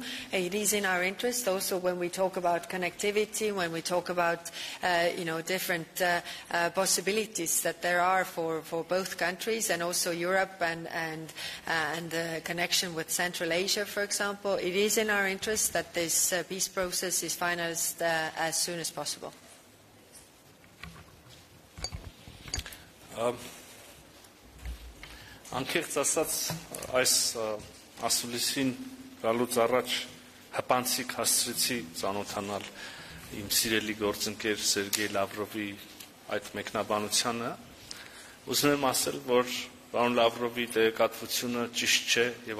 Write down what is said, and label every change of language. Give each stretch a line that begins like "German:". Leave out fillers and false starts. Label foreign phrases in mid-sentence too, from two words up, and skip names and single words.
English: It is in our interest also when we talk about connectivity, when we talk about different possibilities that there are for both countries, and also Europe and connection with Central Asia, for example. It is in our interest that this peace process is finalized as soon as possible.
Armenian: Անկեղծ ասած, այս ասուլիսին գալուց առաջ հպանցիկ հասցրեցի ծանոթանալ իմ սիրելի գործընկեր Սերգեյ Լավրովի այդ մեկնաբանությանը, ուզում եմ ասել, որ պարոն Լավրովի տեղեկատվությունը ճիշտ չէ եւ